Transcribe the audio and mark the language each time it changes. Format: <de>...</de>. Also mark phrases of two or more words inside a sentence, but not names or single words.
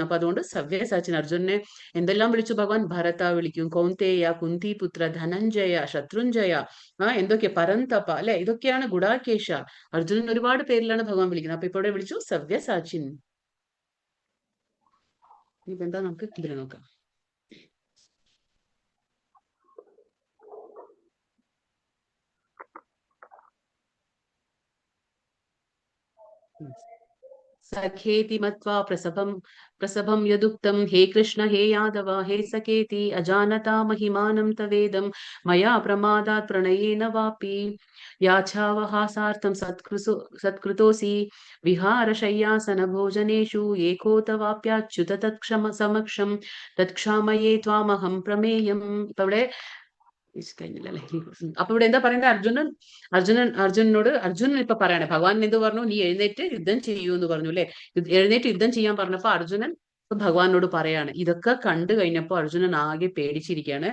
<ml>അപ്പൊ അതുകൊണ്ട് സവ്യസാച്ചിൻ. അർജുനനെ എന്തെല്ലാം വിളിച്ചു ഭഗവാൻ? ഭരത വിളിക്കും, കൗന്തേയ, കുന്തിപുത്ര, ധനഞ്ജയ, ശത്രുഞ്ജയ, എന്തൊക്കെ, പരന്തപ അല്ലെ. ഇതൊക്കെയാണ് ഗുഡാകേശ. അർജുനൻ ഒരുപാട് പേരിലാണ് ഭഗവാൻ വിളിക്കുന്നത്. അപ്പൊ ഇവിടെ വിളിച്ചു സവ്യസാച്ചിൻ. ഇപ്പൊ എന്താ, നമുക്ക് ഇതിൽ നോക്കാം.</ml> <sa>सखेति मत्वा प्रसभं यदुक्तं, हे कृष्ण हे यादव हे सखेति अजानता महिमानं तवेदं, मया प्रमादात् प्रणयेन वापि याच्छावहासार्थं सत्कृतोऽसि, विहारशय्यासन भोजनेषु एकोतवाप्याच्युत समक्षं, तत्क्षामये त्वामहं प्रमेयम्.</sa> <ml>ഇപ്പൊ ഇവിടെ കഴിഞ്ഞില്ലല്ലേ. അപ്പൊ ഇവിടെ എന്താ പറയുന്നത്? അർജുനൻ ഇപ്പൊ പറയണേ, ഭഗവാൻ എന്ത് പറഞ്ഞു? നീ എഴുന്നേറ്റ് യുദ്ധം ചെയ്യൂ എന്ന് പറഞ്ഞു അല്ലെ. എഴുന്നേറ്റ് യുദ്ധം ചെയ്യാൻ പറഞ്ഞപ്പോ അർജുനൻ ഭഗവാനോട് പറയാണ്. ഇതൊക്കെ കണ്ടു കഴിഞ്ഞപ്പോ അർജുനൻ ആകെ പേടിച്ചിരിക്കുകയാണ്.</ml>